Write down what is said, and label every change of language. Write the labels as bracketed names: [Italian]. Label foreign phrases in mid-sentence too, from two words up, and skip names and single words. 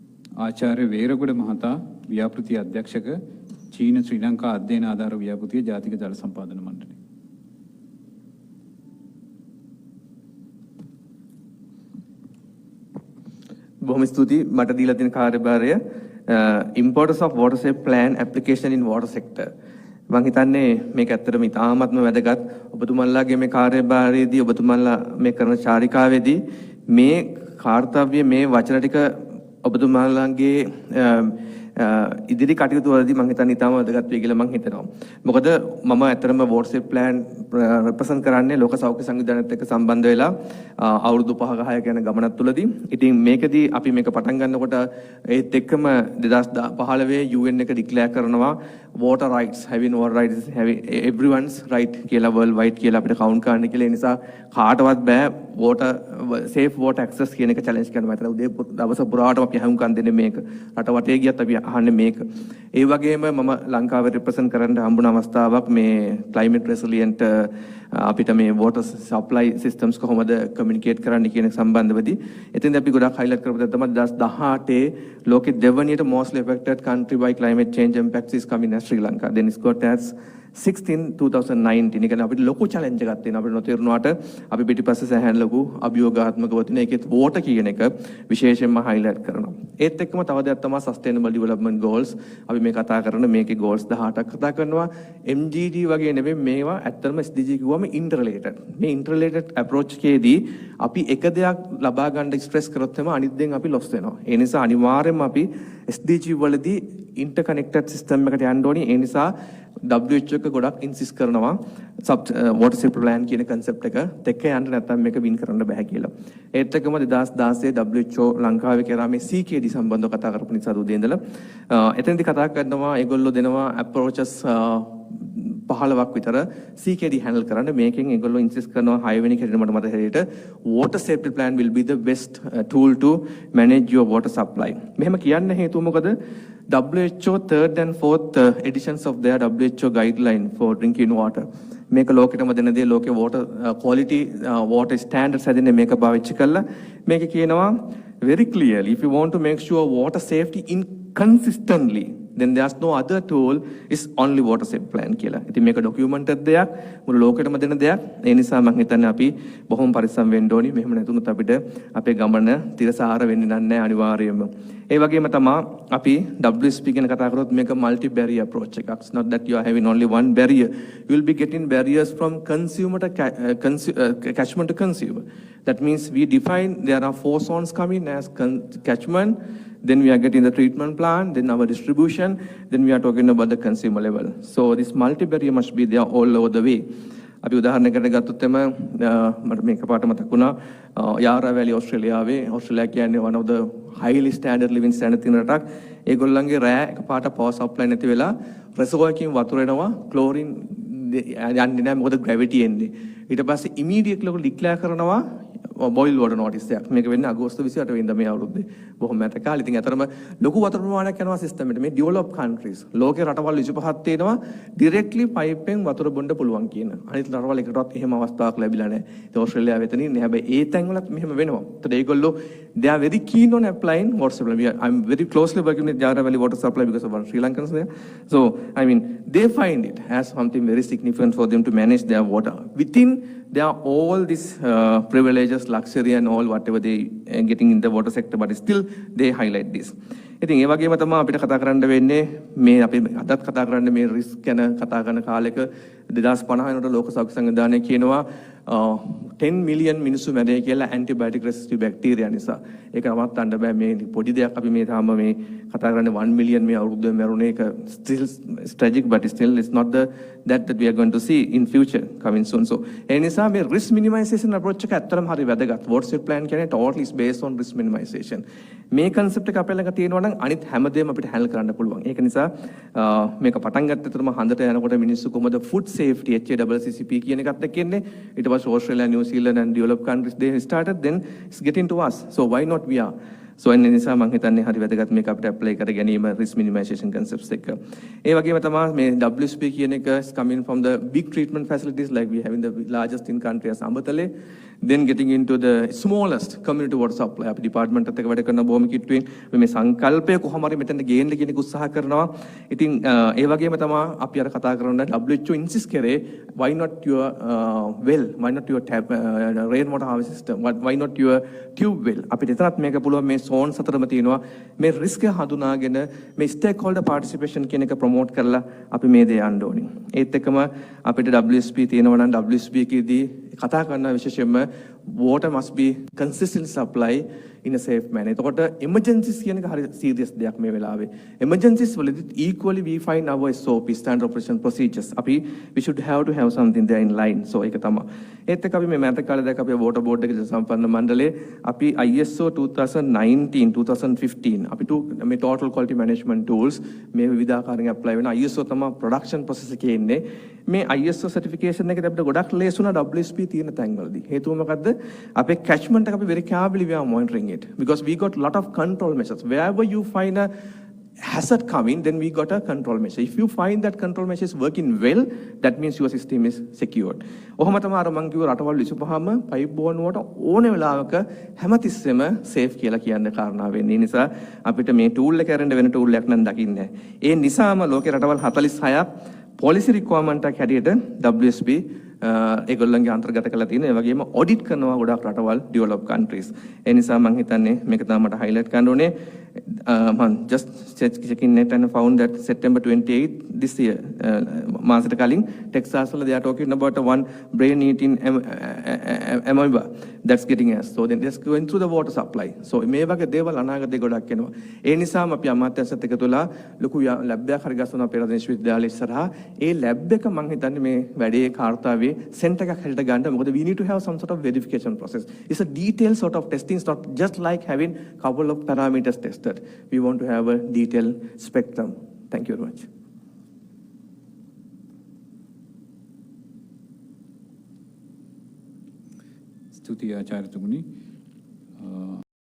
[Sinhala] ආචාර්ය වේරගොඩ මහතා ව්‍යාපෘති අධ්‍යක්ෂක චීන ශ්‍රී ලංකා අධ්‍යයන ආධාර ව්‍යාපෘතිය ජාතික ජල සම්පාදන මණ්ඩලය. බොහොම ස්තුතියි මට දීලා තියෙන කාර්යභාරය [English] importance of water safe plan application in water sector. [Sinhala] මම හිතන්නේ මේක ඇත්තටම ඉතාමත්ම වැදගත්. ඔබතුමන්ලාගේ මේ කාර්යභාරයේදී ඔබතුමන්ලා මේ කරන චාරිකාවේදී මේ කාර්යය මේ වචන ටික ඔබතුමන්ලාගේ ඉදිරි කටයුතු වලදී මම හිතන්නේ ඉතාම වැදගත් වෙයි කියලා මම හිතනවා. මොකද මම ඇත්තටම [English] water safe plan represent [Sinhala] කරන්නේ ලෝක සෞඛ්‍ය සංවිධානයත් එක්ක සම්බන්ධ වෙලා අවුරුදු 5ක 6ක යන ගමනක් තුලදී. ඉතින් මේකදී අපි මේක පටන් ගන්නකොට ඒත් එක්කම 2015 UN එක ඩික්ලෙයාර් කරනවා [English] water rights, having water rights is having everyone's right [Sinhala] කියලා [English] world wide [Sinhala] කියලා අපිට කවුන්ට් කරන්න කියලා. ඒ නිසා කාටවත් බෑ [English] water safe water access [Sinhala] කියන එක challenge කරන්න. මම උදේ දවස පුරාටම අපි හමුකම් දෙන්නේ මේක. රට වටේ ගියත් අපි අහන්නේ මේක. ඒ වගේම මම ලංකාවේ represent කරන්න හම්බුන අවස්ථාවක් මේ [English] climate resilient [Sinhala] අපිට මේ [English] water supply systems [Sinhala] කොහොමද communicate කරන්න කියන සම්බන්ධවදී එතෙන්දී අපි ගොඩක් highlight කරපු දේ තමයි 2018 ලෝකෙ දෙවනියට [English] mostly affected country by climate change impacts is coming as Sri Lanka. Then it's got as [Sinhala] 16 2019 එක අපිට ලොකු challenge එකක් තියෙනවා. අපිට නොතේරුණාට අපි පිටිපස්සේ සෑහෙන ලොකු අභියෝගාත්මකව තියෙන ඒකෙත් water කියන එක විශේෂයෙන්ම highlight කරනවා. ඒත් එක්කම තව දෙයක් තමයි [English] sustainable development goals. [Sinhala] අපි මේ කතා කරන මේකේ goals 18ක් කතා කරනවා. MGD වගේ නෙවෙයි මේවා ඇත්තටම SDG කිව්වම interrelated. මේ [English] interrelated approach [Sinhala] එකේදී අපි එක දෙයක් ලබා ගන්න stress කරොත් එම අනිත් දෙයෙන් අපි loss වෙනවා. ඒ නිසා අනිවාර්යයෙන්ම අපි SDG වලදී [English] interconnected system [Sinhala] එකට යන්න ඕනි. ඒ නිසා WHO එක ගොඩක් ඉන්සිස් කරනවා [English] water safe plan [Sinhala] කියන concept එක දෙක යන්න නැත්නම් මේක වින් කරන්න බෑ කියලා. ඒත් එක්කම 2016 WHO ලංකාවේ කරා මේ CKD සම්බන්ධව කතා කරපු නිසා උදේ ඉඳලා එතනදී කතා කරනවා ඒගොල්ලෝ දෙනවා approaches 15ක් විතර CKD handle කරන්න. මේකෙන් ඒගොල්ලෝ ඉන්සිස් කරනවා 6 වෙනි කැරේ මට මතක හැටියට [English] water safety plan will be the best tool to manage your water supply. [Sinhala] මෙහෙම කියන්න හේතුව මොකද? [English] WHO third and fourth editions of their WHO guideline for drinking water. [Sinhala] මේක ලෝකෙටම දෙන දේ ලෝකේ [English] water quality water standards [Sinhala] හැදෙන්නේ මේක පාවිච්චි කරලා මේක කියනවා [English] very clearly if you want to make sure water safety in consistently then there's no other tool is only water safe plan කියලා. [Sinhala] ඉතින් මේක documented දෙයක් මුළු ලෝකෙටම දෙන දෙයක්. ඒ නිසා මම හිතන්නේ අපි බොහොම පරිස්සම් වෙන්න ඕනි. මෙහෙම නැතුනොත් අපිට අපේ ගමන තිරසාර වෙන්නේ නැහැ අනිවාර්යයෙන්ම. ඒ වගේම තමයි අපි WSP ගැන කතා කරොත් මේක [English] multi barrier approach [Sinhala] එකක්. [English] It's not that you are having only one barrier. You will be getting barriers from consumer to catchment to consumer. That means we define there are 4 zones coming as catchment. Then we are getting the treatment plant, then our distribution, then we are talking about the consumer level. So this multi-barrier must be there all over the way. [Sinhala] අපි උදාහරණයකට ගත්තොත් එම මට මේක පාට මතක් වුණා යාරා වැලි ඕස්ට්‍රේලියා කියන්නේ [English] one of the highly standard living standard [Sinhala] තියෙන රටක්. ඒගොල්ලන්ගේ රෑ එකපාරට [English] power supply [Sinhala] නැති වෙලා reservoir එකකින් වතුර එනවා chlorine යන්නේ නැහැ මොකද gravity එන්නේ. ඊට පස්සේ immediately ලොකු declare කරනවා [English] boil water notice [Sinhala] එකක්. මේක වෙන්නේ අගෝස්තු 28 වෙනිදා මේ අවුරුද්දේ. බොහොම මෑත කාලේ. ඉතින් අතරම ලොකු වතුර ප්‍රමාණයක් යනවා සිස්ටම් එකට. මේ [English] developed countries [Sinhala] ලෝකේ රටවල් 25ක් තියෙනවා [English] directly pipe [Sinhala] එකෙන් වතුර බොන්න පුළුවන් කියන. අනිත් රටවල් එකටවත් එහෙම අවස්ථාවක් ලැබිලා නැහැ. ඉතින් ඕස්ට්‍රේලියාව වෙතනින් නෑ. හැබැයි ඒ තැන්වලත් මෙහෙම වෙනවා. ඒතකොට ඒගොල්ලෝ [English] they are very keen on applying water supply. I'm very closely working with Jara Valley water supply because of our Sri Lankans there. So I mean they find it as something very significant for them to manage their water within there are all these privileges, luxury and all whatever they getting in the water sector, but still they highlight this. [Sinhala] ඉතින් ඒ වගේම තමයි අපිට කතා කරන්න වෙන්නේ මේ අපි අදත් කතා කරන්නේ මේ රිස්ක් ගැන කතා කරන කාලෙක 2050 වෙනකොට ලෝක සෞඛ්‍ය සංවිධානය කියනවා 10 මිලියන් මිනිස්සු මැරෙයි කියලා ඇන්ටිබයොටික් රෙසිස්ටිව් බැක්ටීරියා නිසා. ඒක නවත්තන්න බෑ මේ පොඩි දෙයක් අපි මේ තාම මේ කතා කරන්නේ 1 මිලියන් මේ අවුරුද්දේ මැරුණ එක [English] still tragic but still it's not that we are going to see in future coming soon. [Sinhala] So ඒ නිසා මේ [English] risk minimization approach [Sinhala] එක ඇත්තටම හරි වැදගත්. [English] water safe plan කියන්නේ totally is based on risk minimization. [Sinhala] මේ concept එක අපේ ළඟ තියෙනවා නම් අනිත් හැමදේම අපිට handle කරන්න පුළුවන්. ඒක නිසා මේක පටන් ගත්තතරම හන්දට යනකොට මිනිස්සු කොහොමද [English] food safety [Sinhala] HACCP කියන එකත් එක්ක එන්නේ. [English] ඊට පස්සේ Australia, New Zealand and developed countries they started then it's getting to us. So why not we are? So [Sinhala] ඒ නිසා මම හිතන්නේ හරි වැදගත් මේක අපිට apply කර ගැනීම [English] risk minimization concepts [Sinhala] එක. ඒ වගේම තමයි මේ WSP කියන එක [English] is coming from the big treatment facilities like we have in the largest in country as Ambatale. then getting into the smallest community water supply. [Sinhala] අපි department එකත් එක්ක වැඩ කරන බොහොම කිට්ටුවෙන් මේ සංකල්පය කොහොම හරි මෙතනට ගේන්න කියන එක උත්සාහ කරනවා. ඉතින් ඒ වගේම තමයි අපි අර කතා කරන [English] WHO insist කරේ why not your well, why not your tap rain water harvest system, why not your tube well. [Sinhala] අපිට එතනත් මේක පුළුවන් මේ zones අතරම තියෙනවා මේ risk එක හඳුනාගෙන මේ [English] stakeholder participation [Sinhala] කියන එක promote කරලා අපි මේ දේ යන්න ඕනේ. ඒත් එක්කම අපිට WSP තියෙනවා නම් WSP එකේදී කතා කරන විශේෂයෙන්ම [English] water must be consistent supply in a safe manner. [Sinhala] එතකොට emergencies කියන එක හරි serious දෙයක් මේ වෙලාවේ. [English] Emergencies වලදී equally we find our SOP, standard operation procedures. අපි we should have to have something there in line. [Sinhala] So ඒක තමයි. ඒත් එක්ක අපි මේ මෑත කාලේ දැක්ක අපි water board එකේ සම්පන්න මණ්ඩලයේ අපි ISO 2019-2015 අපි මේ [English] total quality management tools [Sinhala] මේ විවිධ ආකාරයෙන් apply වෙන ISO තමයි [English] production process [Sinhala] එකේ ඉන්නේ. මේ [English] ISO certification [Sinhala] එකේ අපිට ගොඩක් ලේසි වුණා WSP තියෙන තැන්වලදී. හේතුව මොකද්ද? අපේ catchment එක අපි [English] very carefully we are monitoring it because we got lot of control measures. Wherever you find a hazard coming, then we got a control measure. If you find that control measure is working well, that means your system is secured. [Sinhala] ඔහොම තමයි අර මං කිව්ව රටවල් විසපුවාම [English] pipe borne water [Sinhala] ඕන වෙලාවක හැමතිස්සෙම safe කියලා කියන්න කාරණා වෙන්නේ. ඒ නිසා අපිට මේ tool එක ඇරෙන්න වෙන tool එකක් නම් දකින්නේ නැහැ. ඒ නිසාම ලෝකේ රටවල් 46ක් [English] policy requirement [Sinhala] එකක් හැටියට WSP ඒගොල්ලන්ගේ අන්තර්ගත කරලා තියෙන ඒ වගේම ඔඩිට් කරනවා ගොඩක් රටවල් [English] developed countries. [Sinhala] ඒ නිසා මම හිතන්නේ මේක තමයි මට highlight කරන්න ඕනේ. [English] Just checking net and found that September 28th this year, [Sinhala] මාසෙට කලින් [English] Texas වල they are talking about one brain eating amoeba that's getting us. So then just going through the water supply. [Sinhala] So මේ වගේ දේවල් අනාගතේ ගොඩක් එනවා. ඒ නිසාම අපි අමාත්‍යාංශත් එක්ක තුලා ලොකු ලැබ් එකක් හරි ගස්සනවා පෙරදින විශ්වවිද්‍යාලය ඉස්සරහා. ඒ ලැබ් එක මම හිතන්නේ මේ වැඩේ කාර්යාවේ සෙන්ටර් එකක් හැටියට ගන්න. [English] මොකද we need to have some sort of verification process. It's a detailed sort of testing. It's not just like having couple of parameters tested. We want to have a detailed spectrum. Thank you very much. [Sinhala] ස්තුතියි ආචාර්යතුමනි.